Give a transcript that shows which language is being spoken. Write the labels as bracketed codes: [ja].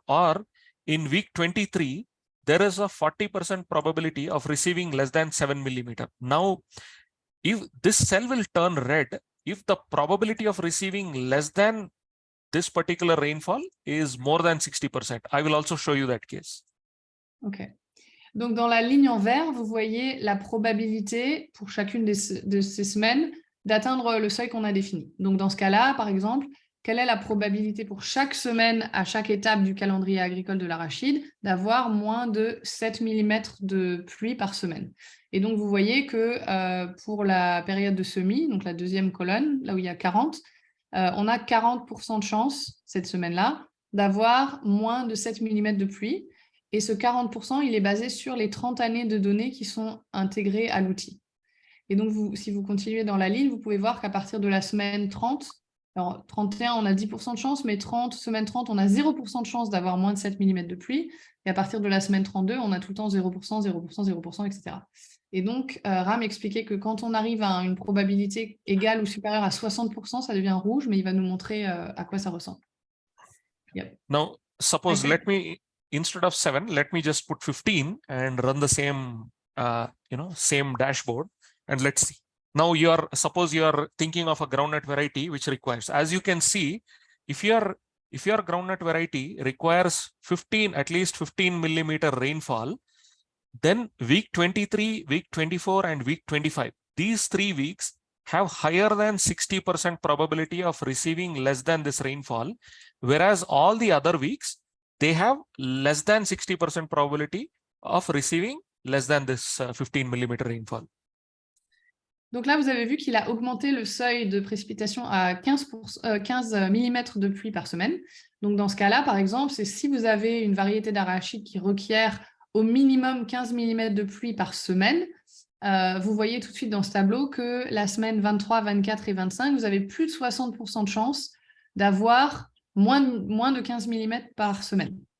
[en] Or in week 23, there is a 40% probability of receiving less than 7 mm. Now, if this cell will turn red, if the probability of receiving less than this particular rainfall is more than 60%. I will also show you that case. OK. [fr] Donc, dans la ligne en vert, vous voyez la probabilité pour chacune de ces semaines d'atteindre le seuil qu'on a défini. Donc, dans ce cas-là, par exemple, quelle est la probabilité pour chaque semaine, à chaque étape du calendrier agricole de l'arachide, d'avoir moins de 7 mm de pluie par semaine? Et donc, vous voyez que pour la période de semis, donc la deuxième colonne, là où il y a 40, on a 40% de chance, cette semaine-là, d'avoir moins de 7 mm de pluie. Et ce 40%, il est basé sur les 30 années de données qui sont intégrées à l'outil. Et donc, si vous continuez dans la ligne, vous pouvez voir qu'à partir de la semaine 30, alors 31, on a 10% de chance, mais semaine 30, on a 0% de chance d'avoir moins de 7 mm de pluie. Et à partir de la semaine 32, on a tout le temps 0%, 0%, 0%, etc. Et donc, Ram expliquait que quand on arrive à une probabilité égale ou supérieure à 60%, ça devient rouge, mais il va nous montrer à quoi ça ressemble. [en] Yep. Now, suppose instead of 7, let me just put 15 and run the same, same dashboard, and let's see. Now suppose you are thinking of a groundnut variety which requires, as you can see, if your groundnut variety requires at least 15 millimeter rainfall, then week 23, week 24, and week 25, these 3 weeks have higher than 60% probability of receiving less than this rainfall, whereas all the other weeks, they have less than 60% probability of receiving less than this 15 millimeter rainfall. [fr] Donc là, vous avez vu qu'il a augmenté le seuil de précipitation à 15 mm de pluie par semaine. Donc dans ce cas-là, par exemple, c'est si vous avez une variété d'arachide qui requiert au minimum 15 mm de pluie par semaine, vous voyez tout de suite dans ce tableau que la semaine 23, 24 et 25, vous avez plus de 60% de chance d'avoir moins de 15 mm par semaine.